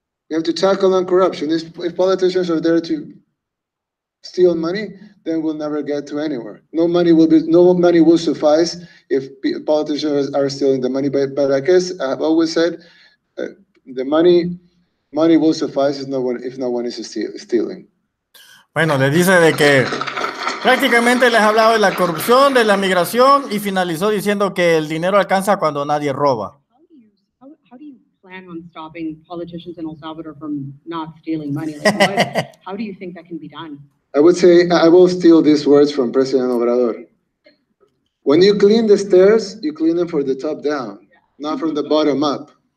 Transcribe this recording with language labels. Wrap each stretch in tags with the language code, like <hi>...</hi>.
<en>We have to tackle on corruption. If politicians are there to steal money, then we'll never get to anywhere. No money will suffice if politicians are stealing the money. But I guess I've always said the money will suffice if no one is stealing.</en> <es>Bueno, les dice de que prácticamente les ha hablado de la corrupción, de la migración y finalizó diciendo que el dinero alcanza cuando nadie roba.</es> <en>How do you plan on stopping politicians in El Salvador from not stealing money? Like, how do you think that can be done? I would say, I will steal these words from President Obrador. When you clean the stairs, you clean them from the top down, not from the bottom up.</en>